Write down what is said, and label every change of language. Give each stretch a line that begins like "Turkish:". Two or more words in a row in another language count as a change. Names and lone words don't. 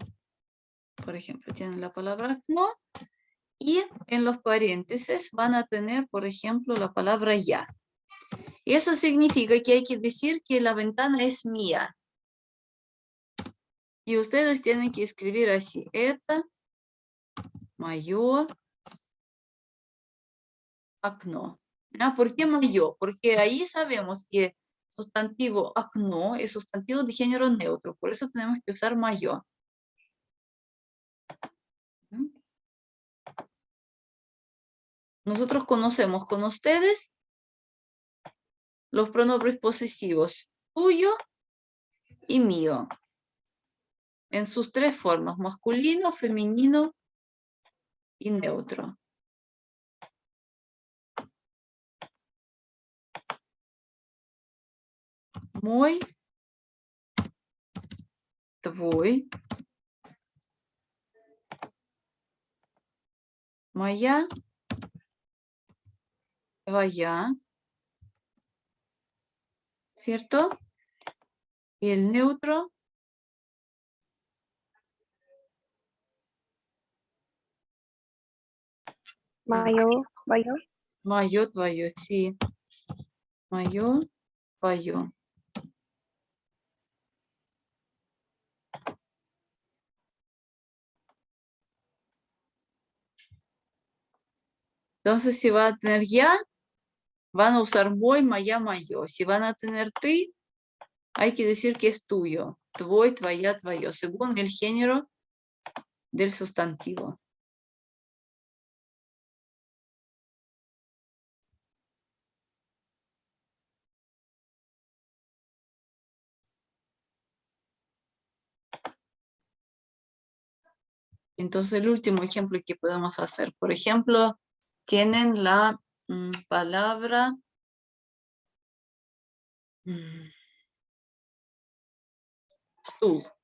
Spanish: Por ejemplo, tienen la palabra окно y en los paréntesis van a tener, por ejemplo, la palabra я. Eso significa que hay que decir que la ventana es mía. Y ustedes tienen que escribir así:
Russian: это моё окно.
Spanish: ¿Por qué моё? Porque ahí sabemos que sustantivo окно es sustantivo de género neutro. Por eso tenemos que usar моё. Nosotros conocemos con ustedes los pronombres posesivos tuyo y mío, en sus tres formas: masculino, femenino y neutro.
Russian: Мой, твой, моя, твоя,
Spanish: ¿cierto? Y el neutro, Mayo, mayo.
Russian: моё, твоё, sí. Моё, твоё.
Spanish: Entonces, si va a tener ya, van a usar
Russian: мой, моя, моё.
Spanish: Si van a tener ты, hay que decir que es tuyo,
Russian: твой, твоя, твоё,
Spanish: según el género del sustantivo. Entonces, el último ejemplo que podemos hacer, por ejemplo, tienen la palabra стул.